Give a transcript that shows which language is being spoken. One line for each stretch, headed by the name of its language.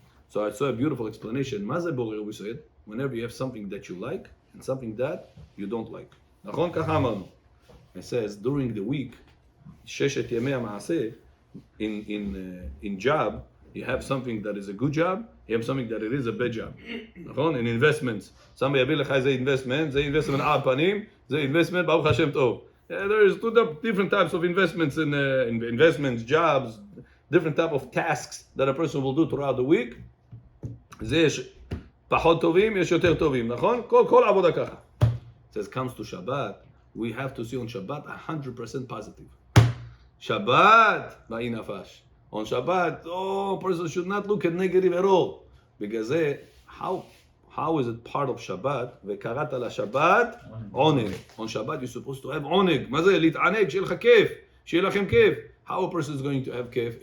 English: So I saw a beautiful explanation.
Hebrew: מה זה
English: borer, we said? Whenever you have something that you like and something that you don't like.
Hebrew: נכון? ככה אמרנו.
English: It says during the week,
Hebrew: ששת ימי המעשה,
English: in job, you have something that is a good job, you have something that it is a bad job. נכון? In investments.
Hebrew: somebody יביא לך איזה investment, זה investment על פנים, זה investment ברוך השם טוב.
English: There is two different types of investments in investments, jobs, different type of tasks that a person will do throughout the week.
Hebrew: זה יש פחות טובים, יש יותר טובים, נכון? כל עבודה ככה.
English: It says, comes to Shabbat, we have to see on Shabbat 100% positive.
Hebrew: Shabbat, באי נפש.
English: On Shabbat, person should not look at negative at all.
Hebrew: בגלל זה,
English: how is it part of Shabbat?
Hebrew: וקראת לשבת עונג.
English: On Shabbat you're supposed to have עונג.
Hebrew: מה זה? להתענג, שיהיה לך כיף. שיהיה לכם כיף.
English: How a person is going to have
Hebrew: כיף?